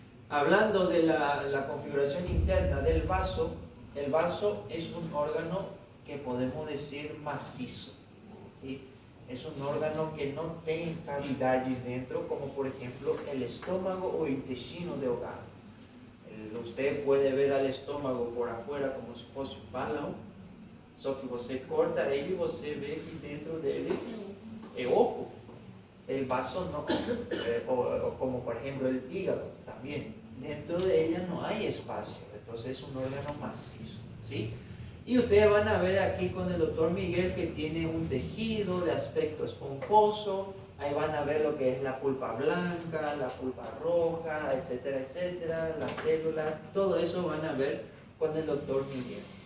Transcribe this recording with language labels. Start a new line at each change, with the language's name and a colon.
Spanish: Hablando de la configuración interna del vaso, el vaso es un órgano que podemos decir macizo, ¿sí? Es un órgano que no tiene cavidades dentro, como por ejemplo el estómago o intestino delgado. Usted puede ver al estómago por afuera como si fuese
Portuguese: un balão, só que você corta ele e você vê que dentro dele é oco.
Spanish: El vaso no, o como por ejemplo el hígado también, dentro de ella no hay espacio, entonces es un órgano macizo, ¿sí? Y ustedes van a ver aquí con el doctor Miguel que tiene un tejido de aspecto esponjoso, ahí van a ver lo que es la pulpa blanca, la pulpa roja, etcétera, etcétera, las células, todo eso van a ver con el doctor Miguel.